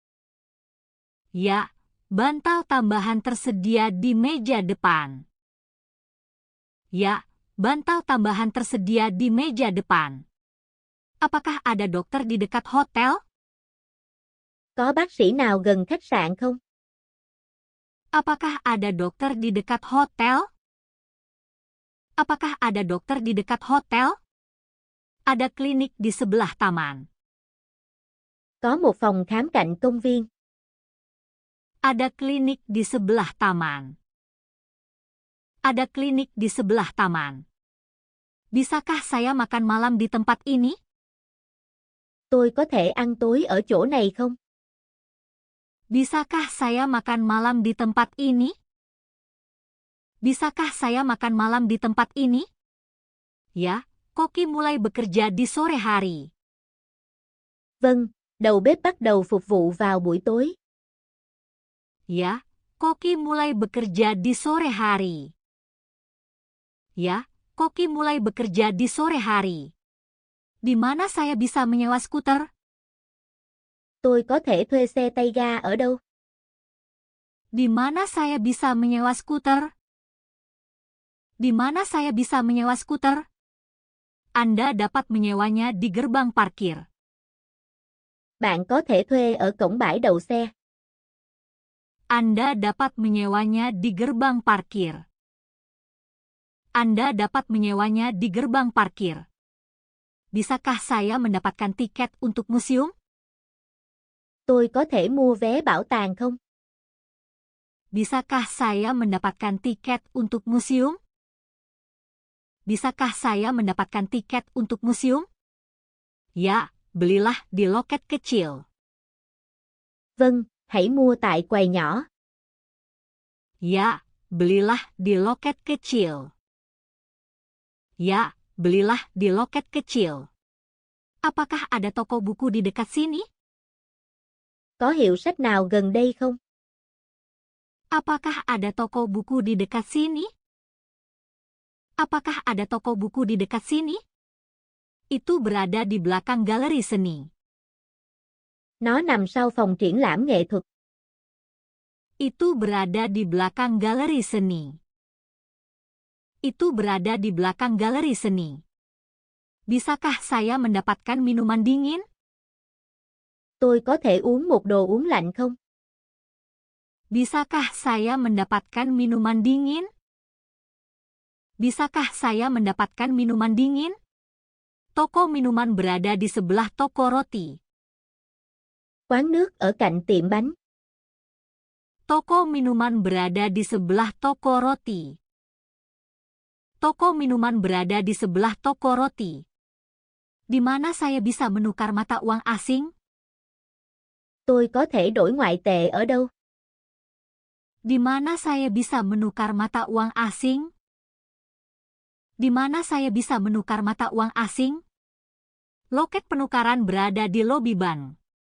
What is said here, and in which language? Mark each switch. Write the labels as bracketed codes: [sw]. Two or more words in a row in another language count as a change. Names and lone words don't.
[id] Ya, bantal tambahan tersedia di meja depan. Ya, bantal tambahan tersedia di meja depan. Apakah ada dokter di dekat hotel? [vi] Có bác sĩ nào gần khách sạn không? [id] Apakah ada dokter di dekat hotel? Apakah ada dokter di dekat hotel? Ada klinik di sebelah taman. [vi] Có một phòng khám cạnh công viên. [id] Ada klinik di sebelah taman. Ada klinik di sebelah taman. Bisakah saya makan malam di tempat ini? [vi] Tôi có thể ăn tối ở chỗ này không? [id] Bisakah saya makan malam di tempat ini? Bisakah saya makan malam di tempat ini? Ya, koki mulai bekerja di sore hari. [vi] Vâng, đầu bếp bắt đầu phục vụ vào buổi tối. [id] Ya, koki mulai bekerja di sore hari. Ya, koki mulai bekerja di sore hari. Di mana saya bisa menyewa skuter? [vi] Tôi có thể thuê xe tay ga ở đâu? [id] Di mana saya bisa menyewa skuter? Di mana saya bisa menyewa skuter? Anda dapat menyewanya di gerbang parkir. [vi] Bạn có thể thuê ở cổng bãi đậu xe. [id] Anda dapat menyewanya di gerbang parkir. Anda dapat menyewanya di gerbang parkir. Bisakah saya mendapatkan tiket untuk museum? [vi] Tôi có thể mua vé bảo tàng không? [id] Bisakah saya mendapatkan tiket untuk museum? Bisakah saya mendapatkan tiket untuk museum? Ya, belilah di loket kecil. [vi] Vâng, hãy mua tại quầy nhỏ. [id] Ya, belilah di loket kecil. Ya, belilah di loket kecil. Apakah ada toko buku di dekat sini? [vi] Có hiệu sách nào gần đây không? [id] Apakah ada toko buku di dekat sini? Apakah ada toko buku di dekat sini? Itu berada di belakang galeri seni. [vi] Nó nằm sau phòng triển lãm nghệ thuật. [id] Itu berada di belakang galeri seni. Itu berada di belakang galeri seni. Bisakah saya mendapatkan minuman dingin? [vi] Tôi có thể uống một đồ uống lạnh không? [id] Bisakah saya mendapatkan minuman dingin? Bisakah saya mendapatkan minuman dingin? Toko minuman berada di sebelah toko roti. [vi] Quán nước ở cạnh tiệm bánh. [id] Toko minuman berada di sebelah toko roti. Toko minuman berada di sebelah toko roti. Di mana saya bisa menukar mata uang asing? [vi] Tôi có thể đổi ngoại tệ ở đâu? [id] Di mana saya bisa menukar mata uang asing? Di mana saya bisa menukar mata uang asing? Loket penukaran berada di lobi bank.